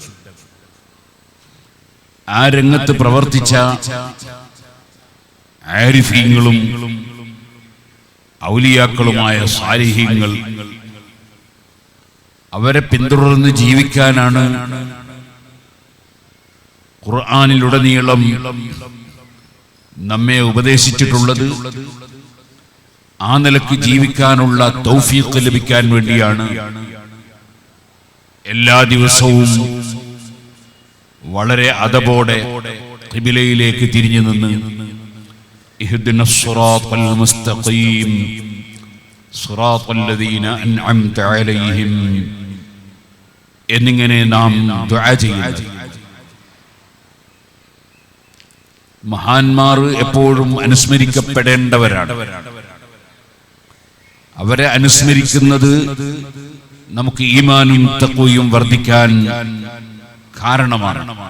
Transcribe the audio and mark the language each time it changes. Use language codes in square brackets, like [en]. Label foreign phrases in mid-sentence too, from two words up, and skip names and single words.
[ml] ആ രംഗത്ത് പ്രവർത്തിച്ച ആരിഫീങ്ങളും ഔലിയാക്കളുമായ സാലിഹീങ്ങൾ, അവരെ പിന്തുടർന്ന് ജീവിക്കാനാണ് ഖുർആനിലുടനീളം നമ്മെ ഉപദേശിച്ചിട്ടുള്ളത്. ആ നിലക്ക് ജീവിക്കാനുള്ള തൗഫീഖ് ലഭിക്കാൻ വേണ്ടിയാണ് എല്ലാ ദിവസവും വളരെ അദബോടെ ഖിബിലയിലേക്ക് തിരിഞ്ഞു നിന്ന് [ar] اهدنا الصراط المستقيم صراط الذين أنعمت عليهم [ml] എന്നിങ്ങനെ നാം ദുആ ചെയ്യുന്നു. മഹാന്മാർ എപ്പോഴും അനുസ്മരിക്കപ്പെടേണ്ടവരാണ്. അവരെ അനുസ്മരിക്കുന്നത് നമുക്ക് ഈമാനും തഖ്വയും വർദ്ധിക്കാൻ കാരണമാണ്.